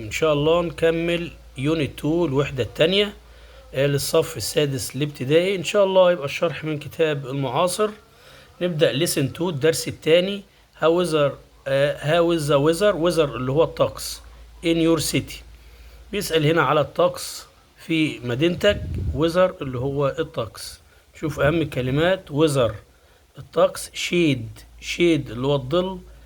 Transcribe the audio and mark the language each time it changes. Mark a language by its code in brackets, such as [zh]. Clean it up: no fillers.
[ar] إن شاء الله نكمل يونت 2 الوحدة الثانية للصف السادس الابتدائي. إن شاء الله يبقى الشرح من كتاب المعاصر. نبدأ listen 2 الدرس الثاني. [en] how is the weather [ar] اللي هو الطقس [en] in your city. [ar] بيسأل هنا على الطقس في مدينتك. weather اللي هو الطقس. شوف أهم الكلمات. weather الطقس. shade اللي هو الظل.